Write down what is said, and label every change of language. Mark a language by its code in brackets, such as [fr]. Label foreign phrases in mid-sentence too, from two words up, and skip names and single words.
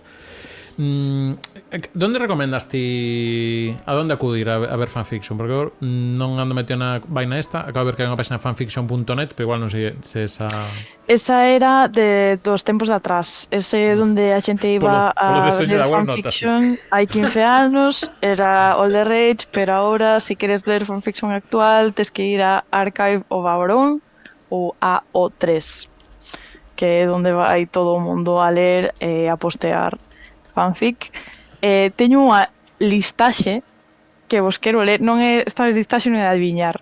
[gl] Donde recomendas ti a donde acudir a ver fanfiction? Porque eu non ando metido na vaina esta, acabo de ver que hai unha página fanfiction.net, pero igual non sei se esa... Esa era dos tempos de atrás. Ese donde a xente iba a ler fanfiction hai 15 anos, era [en] all the rage, [gl] pero ahora se queres ler fanfiction actual tes que ir a Archive of Auron ou a O3, que é onde vai todo o mundo a ler e a postear fanfic. Teño unha listaxe que vos quero ler, non é esta listaxe non é de adiviñar.